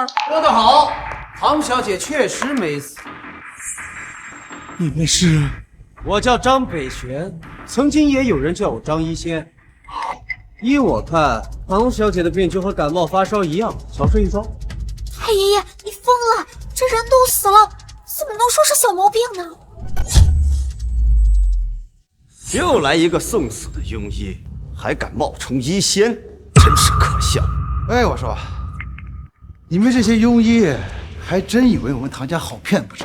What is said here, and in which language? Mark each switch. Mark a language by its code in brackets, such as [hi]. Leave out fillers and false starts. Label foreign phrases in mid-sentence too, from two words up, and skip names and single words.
[zh] 說得好，唐小姐確實沒死。你們是？我叫張北玄，曾經也有人叫我張醫仙。依我看，唐小姐的病就和感冒發燒一樣，小事一樁。太爺爺，你瘋了！這人都死了，怎麼能說是小毛病呢？又來一個送死的庸醫，還敢冒充醫仙，真真是可笑。哎，我说，你们这些庸医还真以为我们唐家好骗不成？